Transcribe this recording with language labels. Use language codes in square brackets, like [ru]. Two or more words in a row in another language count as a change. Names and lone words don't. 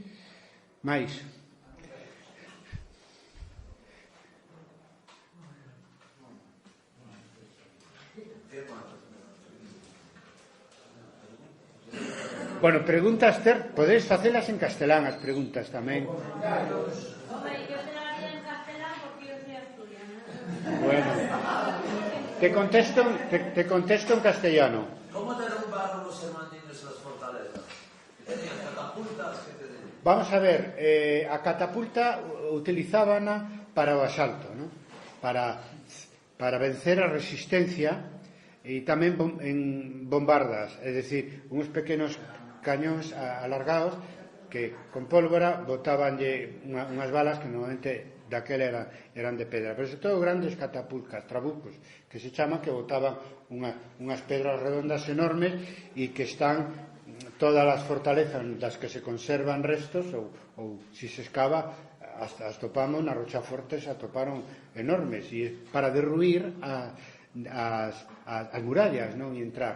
[gl] Mais bueno, preguntas, podedes facelas en castelán, as preguntas tamén. Home, [es] yo te la haría en castelán porque yo soy asturiana. Bueno, te contesto en castellano. ¿Cómo derrumbaron los irmandiños las fortalezas? ¿Tenían catapultas? ¿Qué tenían? [gl] Vamos a ver, a catapulta utilizábana para o asalto, ¿no? Para vencer a resistencia, e tamén en bombardas, é dicir, uns pequenos cañóns alargados que con pólvora botabanlle unhas balas que normalmente daquela eran de pedra, pero sobre todo grandes catapultas, trabucos, que se chaman, que botaban unhas pedras redondas enormes e que están todas as fortalezas das que se conservan restos ou se se escava, hasta as topamos na Rochaforte, se atoparon enormes, e para derruir as murallas, non, e entrar.